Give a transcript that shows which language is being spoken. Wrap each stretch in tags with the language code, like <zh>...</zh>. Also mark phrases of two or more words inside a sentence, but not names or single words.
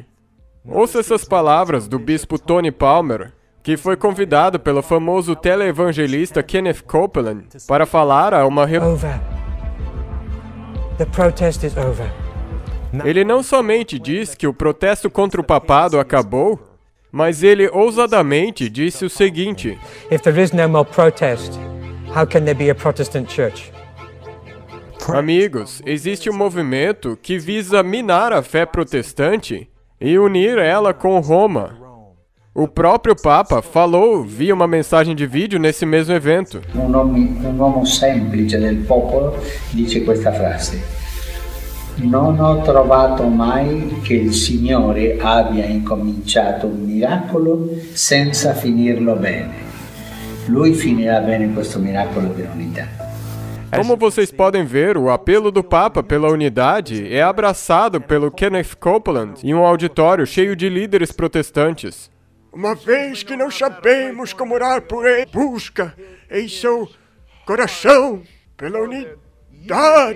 <pt>Ouça essas palavras do bispo Tony Palmer, que foi convidado pelo famoso teleevangelista Kenneth Copeland para falar a uma reunião. Ele não somente diz que o protesto contra o papado acabou, mas ele ousadamente disse o seguinte:</pt> <en>If there is no more protest, how can there be a Protestant church?</en> <pt>Amigos, existe um movimento que visa minar a fé protestante e unir ela com Roma. O próprio Papa falou via uma mensagem de vídeo nesse mesmo evento.</pt> <it>Uomo semplice del popolo dice questa frase: Non ho trovato mai che il Signore abbia incominciato un miracolo senza finirlo bene. Lui finirà bene questo miracolo dell'unità.</it> <pt>Como vocês podem ver, o apelo do Papa pela unidade é abraçado pelo Kenneth Copeland em um auditório cheio de líderes protestantes. Uma vez que não sabemos como orar por ele, busca em seu coração pela unidade.</pt>